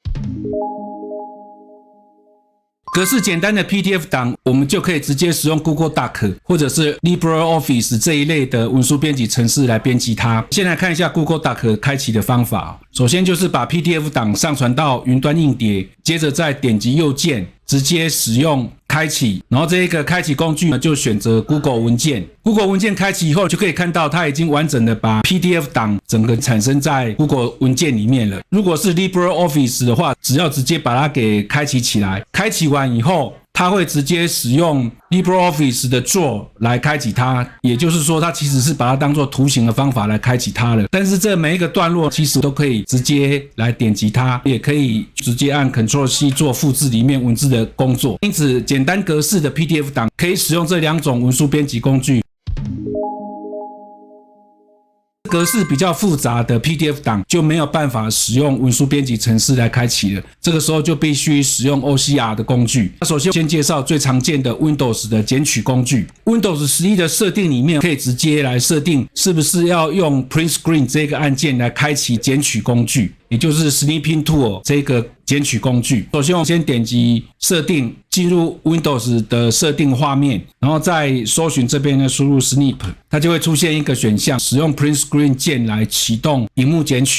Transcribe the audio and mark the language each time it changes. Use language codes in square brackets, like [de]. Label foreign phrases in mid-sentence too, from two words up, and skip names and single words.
[zh] 格式簡單的 PDF 檔，我們就可以直接使用 Google Doc 或者是 LibreOffice 這一類的文書編輯程式來編輯它。先來看一下 Google Doc 開啟的方法。首先就是把 PDF 檔上傳到雲端硬碟，接着再點擊右鍵，直接使用開啟，然後這一個開啟工具呢，就選擇 Google 文件。Google 文件開啟以後，就可以看到它已經完整的把 PDF 檔整個產生在 Google 文件裡面了。如果是 LibreOffice 的話，只要直接把它給開啟起來，開啟完以後，它會直接使用 LibreOffice 的 Draw 來開啟它，也就是說它其實是把它當作圖形的方法來開啟它了。但是這每一個段落其實都可以直接來點擊它，也可以直接按 Ctrl+C 做複製裡面文字的工作。因此簡單格式的 PDF 檔可以使用這兩種文書編輯工具。格式比較複雜的 PDF 檔就沒有辦法使用文書編輯程式來開啟了，這個時候就必須使用 OCR 的工具。首先介紹最常見的 Windows 的剪取工具。Windows 11的設定裡面可以直接來設定是不是要用 Print Screen 這個按鍵來開啟剪取工具，也就是 Snipping Tool 這個剪取工具。首先我先點擊設定，進入 Windows 的設定畫面，然後再搜尋這邊的輸入 Snip， 它就會出現一個選項，使用 Print Screen 鍵來啟動螢幕剪取。